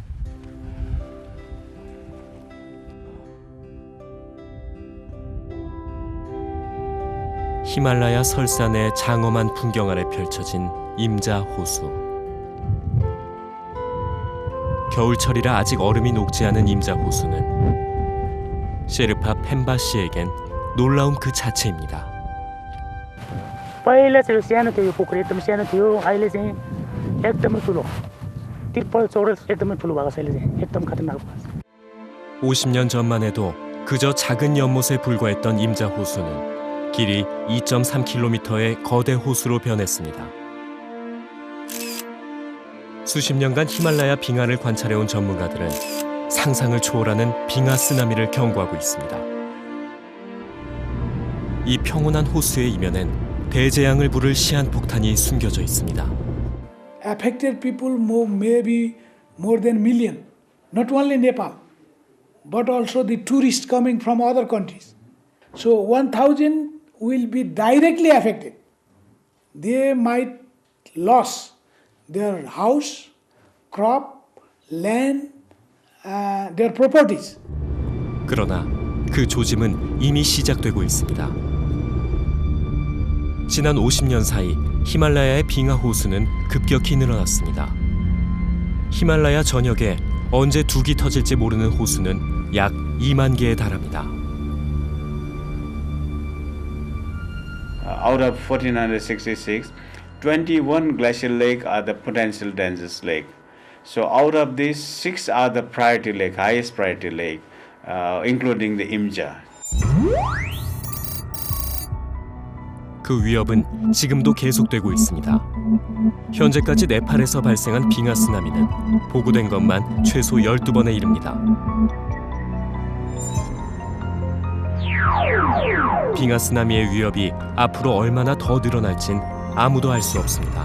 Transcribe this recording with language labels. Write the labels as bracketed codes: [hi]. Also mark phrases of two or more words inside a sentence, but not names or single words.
[ko] 히말라야 설산의 장엄한 풍경 아래 펼쳐진 임자 호수. 겨울철이라 아직 얼음이 녹지 않은 임자 호수는 셰르파 펜바 씨에겐 놀라움 그 자체입니다. [ne] पहिला चाहिँ सानो थियो यो पोखरी एकदम सानो थियो अहिले चाहिँ एकदमै ठुलो तिर्पल चौरस एकदमै ठुलो भएको छ अहिले चाहिँ एकदम खतरनाक भएको छ [ko] 50년 전만 해도 그저 작은 연못에 불과했던 임자 호수는 길이 2.3km의 거대 호수로 변했습니다. 수십 년간 히말라야 빙하를 관찰해온 전문가들은 상상을 초월하는 빙하 쓰나미를 경고하고 있습니다. 이 평온한 호수의 이면엔 대재앙을 부를 시한폭탄이 숨겨져 있습니다. [en] Affected people may be more than million, not only Nepal, but also the tourists coming from other countries. So 1,000 will be directly affected. They might lose their house, crop, land, their properties. [ko] 그러나 그 조짐은 이미 시작되고 있습니다. 지난 50년 사이 히말라야의 빙하 호수는 급격히 늘어났습니다. 히말라야 전역에 언제 둑이 터질지 모르는 호수는 약 2만 개에 달합니다. [en] Out of 1,466, 21 glacial lake are the potential dangerous lake. So out of these, 6 are the priority lake, highest priority lake, including the Imja. [ko] 그 위협은 지금도 계속되고 있습니다. 현재까지 네팔에서 발생한 빙하 쓰나미는 보고된 것만 최소 12번에 이릅니다. 빙하 쓰나미의 위협이 앞으로 얼마나 더 늘어날진 아무도 알 수 없습니다.